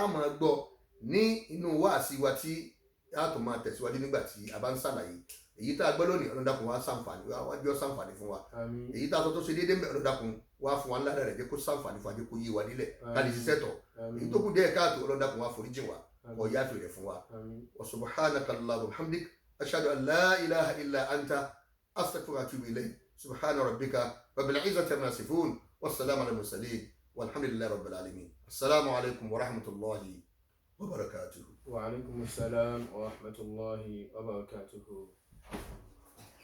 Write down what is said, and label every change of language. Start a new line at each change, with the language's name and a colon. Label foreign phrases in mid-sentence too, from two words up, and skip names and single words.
Yoruba: máa gbọ́ ní inú wáàsí wa tí a tó máa tẹ̀síwájú nígbà tí a bá ń ṣàlàyé èyí tá a gbọ́ lónìí Ọlọ́run dákun wá ṣàǹfààní wá jọ ṣàǹfààní fún wa èyí tá a tó ṣe déédéé Ọlọ́run dákun wá fún wa ńlá rẹ̀ jẹ́ kó ṣàǹfààní fún wa jẹ́ kó yí wa nílẹ̀ ká lè ṣiṣẹ́ tọ̀ èyí tó kù díẹ̀ káàtó Ọlọ́run dákun wá foríjì wa kó yááfì rẹ̀ fún wa
Arabic: وسبحانك اللهم وبحمدك أشهد أن لا إله إلا أنت أستغفرك وأتوب إليك سبحان ربك رب العزة عما يصفون والسلام على المرسلين والحمد لله رب العالمين السلام عليكم ورحمة الله وبركاته وعليكم السلام ورحمة الله وبركاته.